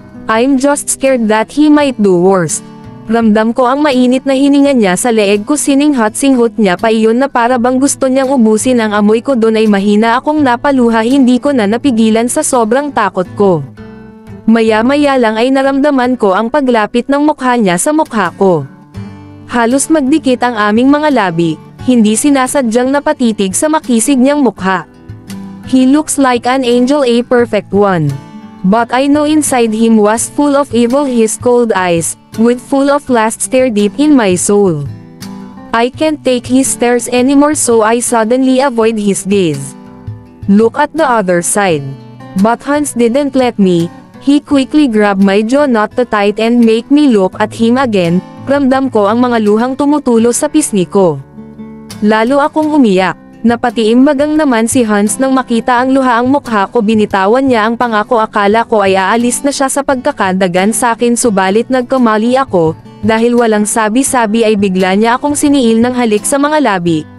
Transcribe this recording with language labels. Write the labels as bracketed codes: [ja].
[en] I'm just scared that he might do worse. [tl] Ramdam ko ang mainit na hininga niya sa leeg ko, singhot niya pa iyon na para bang gusto niyang ubusin ang amoy ko, doon ay mahina akong napaluha, hindi ko na napigilan sa sobrang takot ko. Maya-maya lang ay naramdaman ko ang paglapit ng mukha niya sa mukha ko. Halos magdikit ang aming mga labi, hindi sinasadyang napatitig sa makisig niyang mukha. [en] He looks like an angel, a perfect one. But I know inside him was full of evil, his cold eyes, with full of lust stare deep in my soul. I can't take his stares anymore, so I suddenly avoid his gaze. Look at the other side. But Hans didn't let me, he quickly grabbed my jaw not too tight and make me look at him again. [tl] Ramdam ko ang mga luhang tumutulo sa pisngi ko. Lalo akong umiyak. Napatiimbagang naman si Hans nang makita ang luhaang mukha ko, binitawan niya ang pangako, akala ko ay aalis na siya sa pagkakadagan sa akin, subalit nagkamali ako, dahil walang sabi-sabi ay bigla niya akong siniil ng halik sa mga labi.